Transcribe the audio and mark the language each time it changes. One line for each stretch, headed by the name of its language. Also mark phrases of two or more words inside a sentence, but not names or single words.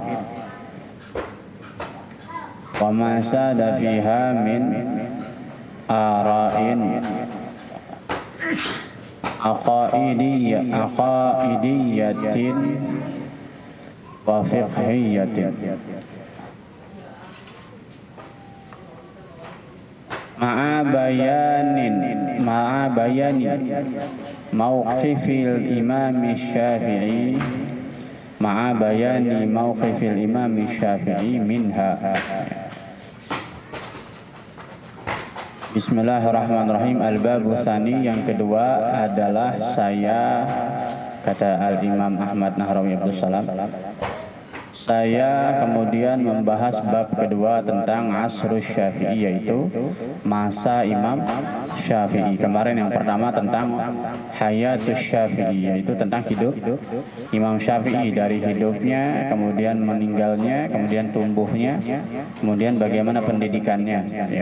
Arabic: عقائدية وفقهية مع بيان موقف الإمام الشافعي منها. بسم الله الرحمن الرحيم. الباب الثاني,
Indonesian: yang kedua adalah saya, kata Al-Imam Ahmad Nahrawi Abdus Salam, saya kemudian membahas bab kedua tentang
Arabic: عصر الشافعي,
Indonesian: yaitu masa Imam Syafi'i. Kemarin yang pertama tentang
Arabic: حياة الشافعي,
Indonesian: yaitu tentang hidup Imam Syafi'i, dari hidupnya, kemudian meninggalnya, kemudian tumbuhnya, kemudian bagaimana pendidikannya, ya.